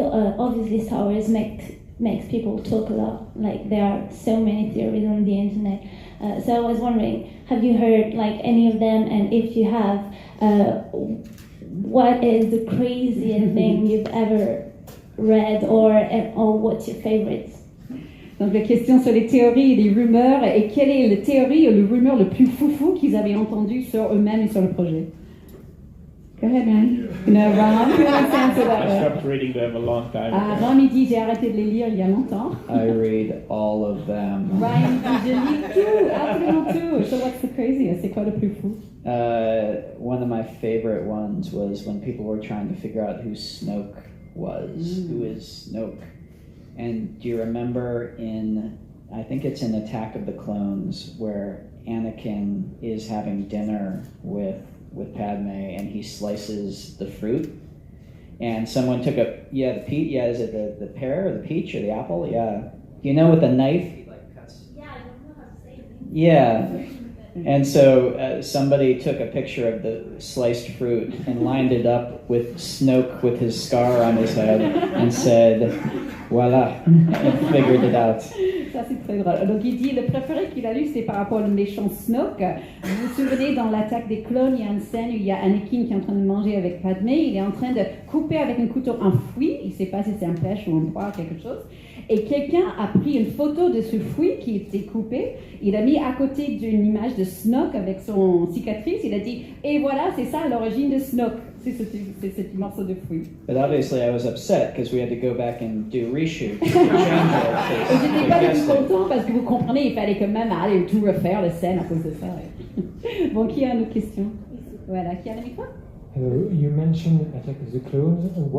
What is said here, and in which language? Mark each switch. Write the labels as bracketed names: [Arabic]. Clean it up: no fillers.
[English] Obviously, Star Wars makes people talk a lot. Like, there are so many theories on the internet. So I was wondering, have you heard like any of them? And if you have, what is the craziest thing you've ever read, or what's your favorite? [French] Donc la question sur les théories et les rumeurs, et quelle est la théorie ou le rumeur le plus foufou qu'ils avaient entendu sur eux-mêmes et sur le projet? [English] Go ahead, man. No, Ram, who wants to answer that I one? stopped reading them a long time ago. [French] Ram, il dit, j'ai arrêté de les lire il y a longtemps. [English] I read all of them. [French] Ryan dit, je lis tout, absolument tout. [English] So what's the craziest? [French] C'est quoi le plus fou? [English] One of my favorite ones was when people were trying to figure out who Snoke was. Who is Snoke? And do you remember in I think it's in Attack of the Clones, where Anakin is having dinner with Padme, and he slices the fruit. And someone took is it the pear or the peach or the apple? Yeah. You know, with a knife, he like cuts. Yeah, I don't know how to say it. Yeah. And so somebody took a picture of the sliced fruit and lined it up with Snoke with his scar on his head and said, "Voila," and figured it out. [French] Ça, c'est très drôle. Donc, il dit, le préféré qu'il a lu, c'est par rapport au méchant Snoke. Vous vous souvenez, dans l'attaque des clones, il y a une scène où il y a Anakin qui est en train de manger avec Padmé. Il est en train de couper avec un couteau un fruit. Il ne sait pas si c'est un pêche ou un poire, quelque chose. Et quelqu'un a pris une photo de ce fruit qui était coupé. Il a mis à côté d'une image de Snoke avec son cicatrice. Il a dit, et voilà, c'est ça l'origine de Snoke. C'est ce morceau de fruit. [English] But obviously I was upset because we had to go back and do reshoots. [French] Et j'étais pas du tout content parce que vous comprenez, il fallait quand même aller tout refaire la scène à cause de ça. Ouais. Bon, qui a une autre question? Voilà, qui a le micro? [English] You mentioned Attack of the Clones.